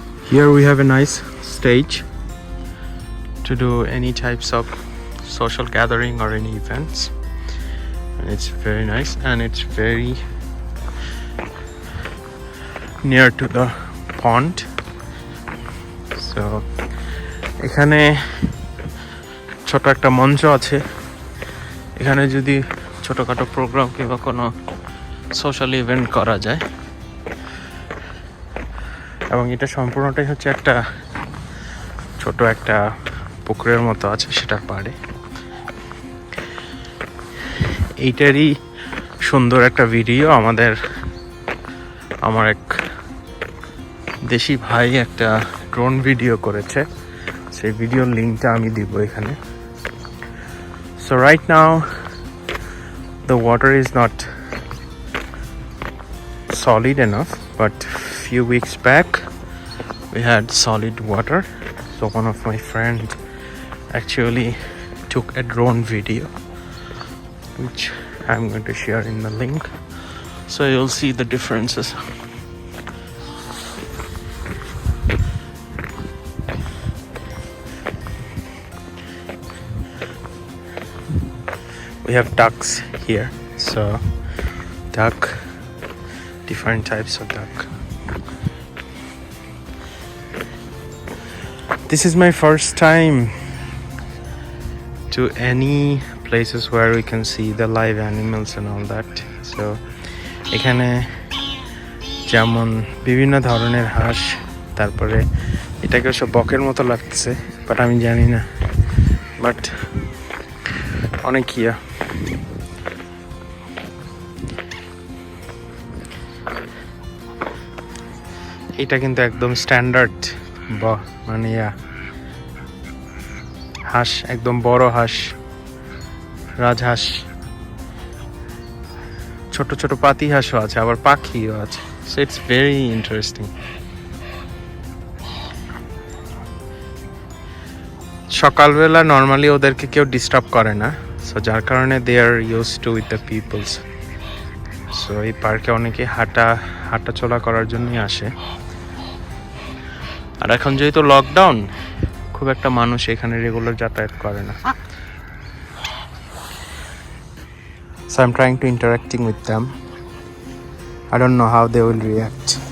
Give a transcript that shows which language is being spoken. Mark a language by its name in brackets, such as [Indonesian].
[English] Here we have a nice stage to do any types of social gathering or any events, and it's very nice and it's very near to the pond. [Bangla] So এখানে ছোট একটা মঞ্চ আছে, এখানে যদি ছোটখাটো programme কিংবা কোনো সোশ্যাল ইভেন্ট করা যায়। এবং এটা সম্পূর্ণটাই হচ্ছে একটা ছোট একটা পুকুরের মতো আছে সেটার পাড়ে। এইটারই সুন্দর একটা ভিডিও আমার এক দেশি ভাই একটা ড্রোন ভিডিও করেছে, সেই ভিডিওর লিঙ্কটা আমি দিব এখানে। [English] So right now the water is not solid enough, but few weeks back we had solid water. So one of my friends actually took a drone video, which I'm going to share in the link, so you'll see the differences. We have ducks here, so different types of duck. This is my first time to any places where we can see the live animals and all that. [Bangla] So এখানে যেমন বিভিন্ন ধরনের হাঁস, তারপরে এটাকে সব বকের মতো লাগতেছে, বাট আমি জানি না, বাট অনেক এটা কিন্তু একদম স্ট্যান্ডার্ড মানে হাঁস, একদম বড় হাঁস, রাজহাঁস, ছোট ছোট পাতি হাঁসও আছে, আবার পাখিও আছে। [English] So it's very interesting. [Bangla] সকালবেলা নর্মালি ওদেরকে কেউ ডিস্টার্ব করে না, সো যার কারণে [English] They are used to with the peoples. [Bangla] So এই পার্কে অনেকে হাঁটাচলা করার জন্যই আসে। আর এখন যেহেতু লকডাউন, খুব একটা মানুষ এখানে রেগুলার যাতায়াত করে না। [English] So I'm trying to interacting with them. I don't know how they will react.